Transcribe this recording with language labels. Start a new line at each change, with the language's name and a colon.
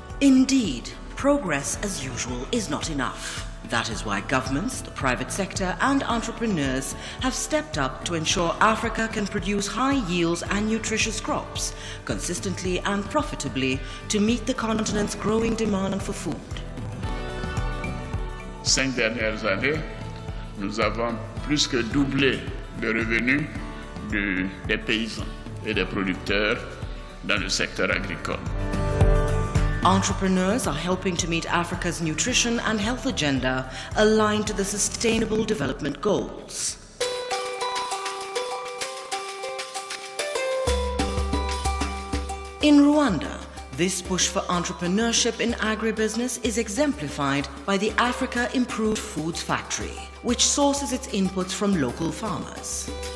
English: Indeed, progress as usual is not enough. That is why governments, the private sector, and entrepreneurs have stepped up to ensure Africa can produce high yields and nutritious crops, consistently and profitably, to meet the continent's growing demand for food.
French: 5 dernières années, nous avons plus que doublé le revenu des paysans et des producteurs dans le secteur agricole.
English: Entrepreneurs are helping to meet Africa's nutrition and health agenda aligned to the Sustainable Development Goals. In Rwanda, this push for entrepreneurship in agribusiness is exemplified by the Africa Improved Foods Factory, which sources its inputs from local farmers.